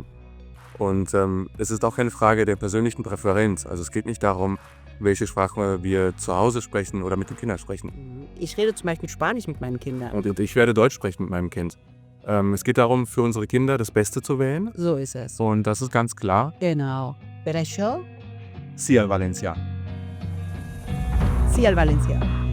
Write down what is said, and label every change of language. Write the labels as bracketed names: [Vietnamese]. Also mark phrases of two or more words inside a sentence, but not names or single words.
[German] Und es ist auch keine Frage der persönlichen Präferenz. Also es geht nicht darum, welche Sprache wir zu Hause sprechen oder mit den Kindern sprechen. Ich rede zum Beispiel Spanisch mit meinen Kindern. Und ich werde Deutsch sprechen mit meinem Kind. Es geht darum, für unsere Kinder das Beste zu wählen. So ist es. Und das ist ganz klar. Genau. [Catalan] Per això, Sí al Valencià. sí al Valencià.